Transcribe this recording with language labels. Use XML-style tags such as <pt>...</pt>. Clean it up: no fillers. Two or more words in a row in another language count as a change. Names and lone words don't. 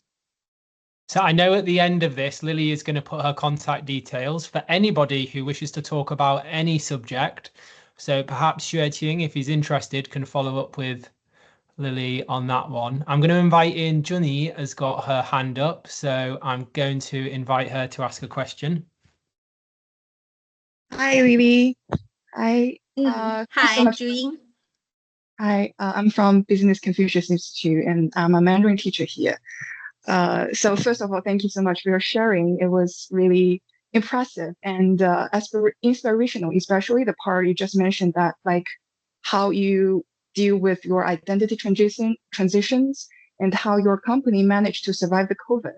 <en>So I know at the end of this, Lili is going to put her contact details for anybody who wishes to talk about any subject. So perhaps Xueqing, if he's interested, can follow up with Lili on that one. I'm going to invite in Junyi has got her hand up, so I'm going to invite her to ask a question. Hi, Lili. Hi. Hi, Junyi. Hi, I'm from Business Confucius Institute, and I'm a Mandarin teacher here. So first of all, thank you so much for your sharing. It was really impressive and inspirational, especially the part you just mentioned that like how you deal with your identity transitions and how your company managed to survive the COVID.</en>